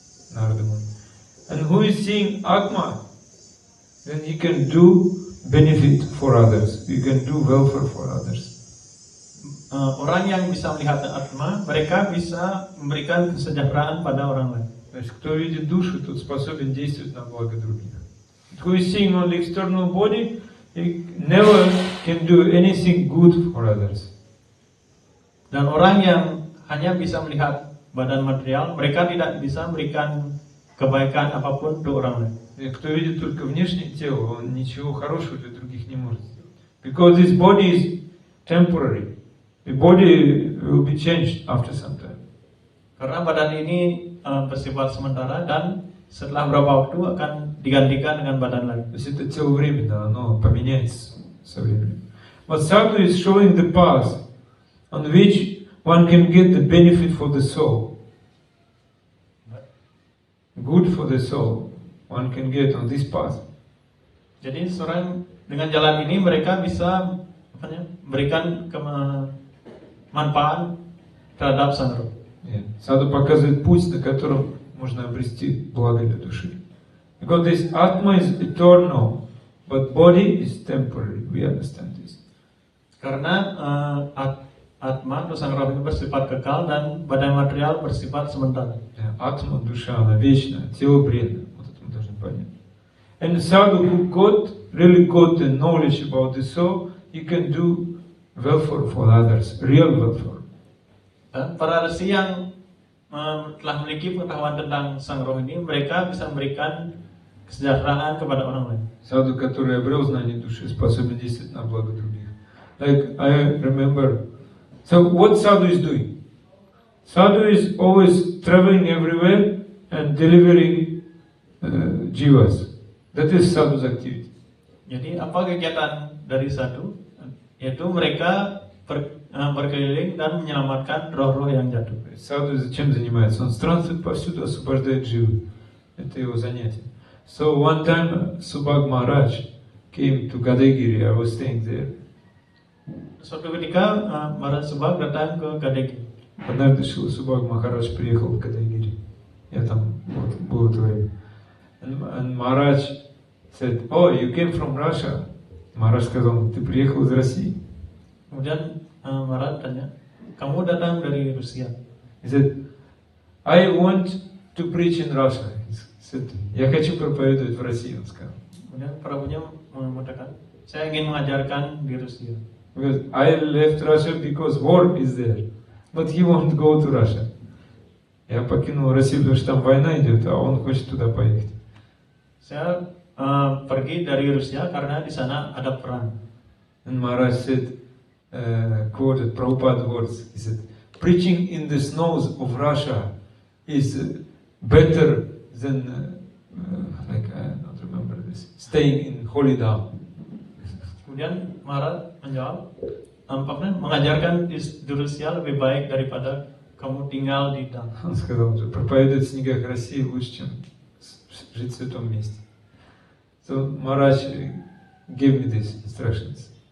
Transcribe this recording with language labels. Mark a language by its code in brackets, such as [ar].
[ru] Нарада Муни. [en] And who is seeing Atma, then he can do benefit for others. He can do welfare for others. [id] Orang yang bisa melihat Atma, mereka bisa memberikan kesejahteraan pada orang lain. [ru] Значит, кто видит душу, тот способен действовать на благо других. [en] Who is seeing only external body, he never can do anything good for others. [id] Dan orang yang hanya bisa melihat badan material, mereka tidak bisa memberikan kebaikan apapun untuk orang lain. [ru] Кто видит только внешнее тело, он ничего хорошего для других не может сделать. [en] Because this body is temporary. The body will be changed after some time. [id] Karena badan ini bersifat sementara dan setelah beberapa waktu akan digantikan dengan badan lain. [ru] То есть это тело временно, оно поменяется со временем. [en] But sadhu is showing the path on which one can get the benefit for the soul. Good for the soul. One can get on this path. [id] Jadi seorang dengan jalan ini mereka bisa memberikan manfaat terhadap sang roh. [ru] Саду показывает путь, на котором можно обрести благо для души. [en] Because this Atma is eternal, but body is temporary. We understand this. [id] Karena Atma atau sang roh itu bersifat kekal dan badan material bersifat sementara. [ru] Atma, душа, она вечная, тело бренное. Вот это мы должны понять. [en] And sadhu who really got the knowledge about the soul, he can do welfare for others, real welfare. [id] Dan para resi yang telah memiliki pengetahuan tentang sang roh ini, mereka bisa memberikan kesejahteraan kepada orang lain. [ru] Sadhu, который обрел знание души, способен действовать на благо других. [en] Like I remember, so what sadhu is doing? Sadhu is always traveling everywhere and delivering jivas. That is sadhu's activity. [id] Jadi apa kegiatan dari sadhu? Yaitu mereka berkeliling dan menyelamatkan roh-roh yang jatuh. [ru] Саду чем занимается? Он странствует повсюду, освобождает живых. Это его занятие. [en] So one time Subhag Maharaj came to Gadagiri. I was staying there. [id] Suatu ketika Maharaj Subhag datang ke Gadagiri. [ru] Однажды Subhag Maharaj приехал в Гадагири. Я там был в это время. [en] And Maharaj said, "Oh, you came from Russia. [ru] Маharaj сказал, ты приехал из России? [id] Kemudian Maharaj tanya, kamu datang dari Rusia? [en] He said, I want to preach in Russia. He said, [ru] я хочу проповедовать в России, он сказал. [id] Kemudian Prabunya mengatakan, saya ingin mengajarkan di Rusia. [en] Because I left Russia because war is there. But he won't go to Russia. [ru] Я покинул Россию, потому что там война идет, а он хочет туда поехать. [id] Saya pergi dari Rusia karena di sana ada perang. [en] And Maharaj said, quoted Prabhupada words. He said, preaching in the snows of Russia is better than, like I don't remember this, staying in Holy Dham. [id] Kemudian Maharaj menjawab, nampaknya mengajarkan di Rusia lebih baik daripada kamu tinggal di Dham. [ru] Он сказал, что проповедовать в снегах России лучше, чем жить в святом месте. [en] So Maharaj gave me these instructions.